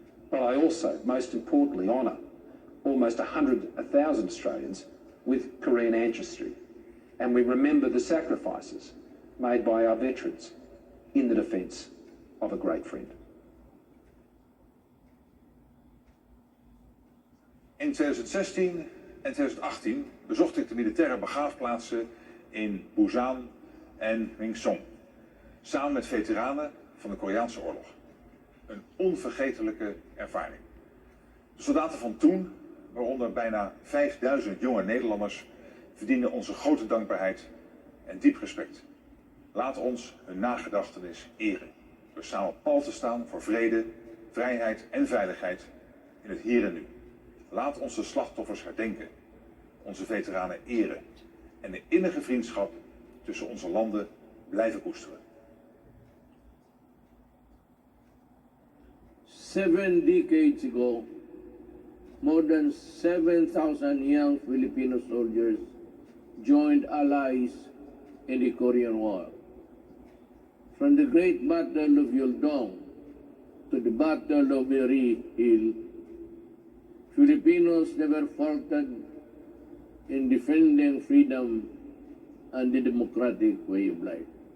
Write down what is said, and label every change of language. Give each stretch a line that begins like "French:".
English: But I also, most importantly, honour almost 100,000 Australians with Korean ancestry, and we remember the sacrifices made by our veterans in the defence of a great friend.
Dutch: In 2016 en 2018 bezocht ik de militaire begraafplaatsen in Busan en Winsong, samen met veteranen van de Koreaanse oorlog. Een onvergetelijke ervaring. De soldaten van toen, waaronder bijna 5000 jonge Nederlanders, verdienen onze grote dankbaarheid en diep respect. Laat ons hun nagedachtenis eren, door samen pal te staan voor vrede, vrijheid en veiligheid in het hier en nu. Laat ons de slachtoffers herdenken, onze veteranen eren en de innige vriendschap tussen onze landen blijven koesteren.
English: 7 decades ago, more than 7,000 young Filipino soldiers joined allies in the Korean War. From the Great Battle of Yeoldong to the Battle of Miri Hill, Filipinos never faltered in defending freedom and the democratic way of life.